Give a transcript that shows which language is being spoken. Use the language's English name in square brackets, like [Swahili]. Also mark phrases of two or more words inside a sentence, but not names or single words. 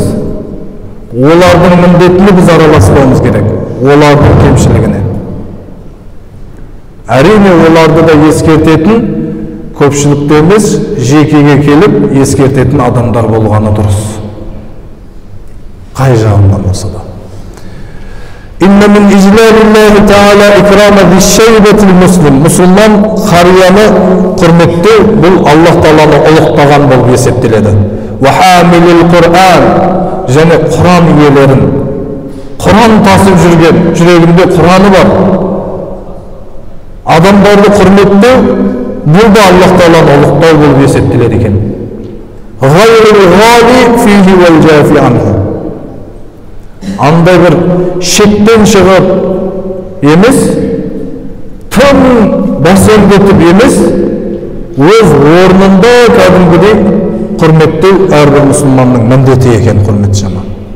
[Kazakh] Олардың міндетіне біз араласпауымыз керек, олардың кемшілігіне. Әрине оларды да ескертетін, көпшілікте емес, жекеге келіп ескертетін адамдар болғаны дұрыс. Қай жағынан болса да. [Arabic] إن من إجلال الله تعالى إكرام ذي الشيبة المسلم. [Kazakh] Мұсылман қарияны құрметтеу бұл Аллах Тааланы ұлықтаған болып есептеледі. [Arabic] وحامل القرآن, [Kazakh] және Құран иелерін, Құран тасып жүрген, жүрегінде Құраны бар адамдарды құрметтеу, бұл да Аллах Тааланы ұлықтау болып есептеледі екен. [Arabic] غير الغالي فيه والجافي عنه. [Kazakh] Андай бір шеттен шығып емес, тым бәсеңдетіп емес, өз орнында кәдімгідей құрметтеу әрбір мұсылманның міндеті екен, құрметті жаман.